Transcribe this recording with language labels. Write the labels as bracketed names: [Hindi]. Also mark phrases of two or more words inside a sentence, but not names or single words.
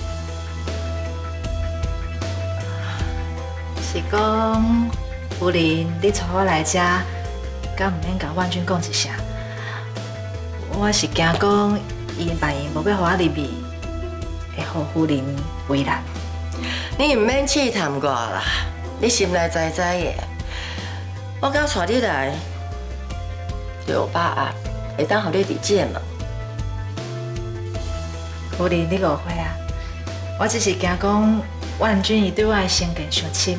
[Min Nan Chinese] 是讲，夫人，你带我来遮，敢毋免甲万军讲一声？我是惊讲，伊万一无要互我入面，会互夫人为难。你唔免试探我啦，你心内知知的。我刚带你来，就有把握会当互你入这门。夫人，你误会啊！我只是惊讲，万军伊对我的成见伤深。